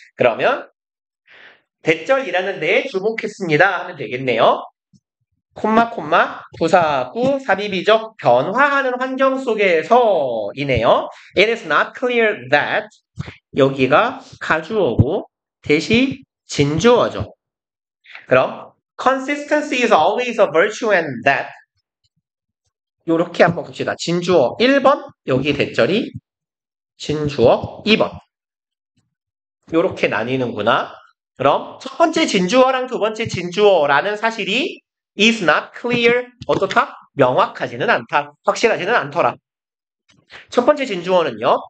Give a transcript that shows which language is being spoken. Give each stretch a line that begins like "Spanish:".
Korean: 그러면 대절이라는 데에 주목했습니다 하면 되겠네요. 콤마 부사구 삽입이죠. 변화하는 환경 속에서이네요.
English: It is not clear that
Korean: 여기가 가주어고 대시 진주어죠. 그럼
English: consistency is always a virtue and that
Korean: 요렇게 한번 봅시다. 진주어 1번 여기 대절이 진주어 2번 요렇게 나뉘는구나. 그럼 첫 번째 진주어랑 두 번째 진주어라는 사실이
English: is not clear
Korean: 어떻다? 명확하지는 않다. 확실하지는 않더라. 첫 번째 진주어는요.